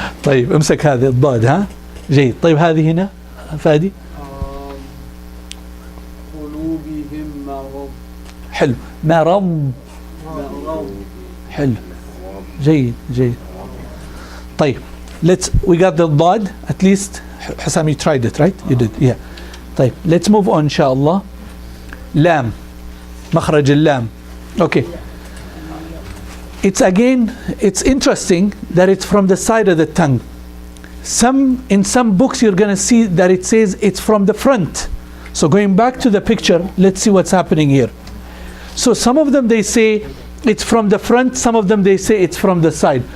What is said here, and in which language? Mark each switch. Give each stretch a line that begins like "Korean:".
Arabic: طيب امسك هذه الضاد. ها جيد. طيب هذه هنا فادي. قلوبهم مرض. حلو. مرض. حلو. جيد. طيب
English: we got the ضاد at least. Hossam, you tried it, right? You did, yeah.
Arabic: طيب
English: let's move on إن شاء الله.
Arabic: لام. مخرج اللام. Okay.
English: It's interesting that it's from the side of the tongue. In some books you're going to see that it says it's from the front. So going back to the picture, let's see what's happening here. So some of them they say it's from the front, some of them they say it's from the side.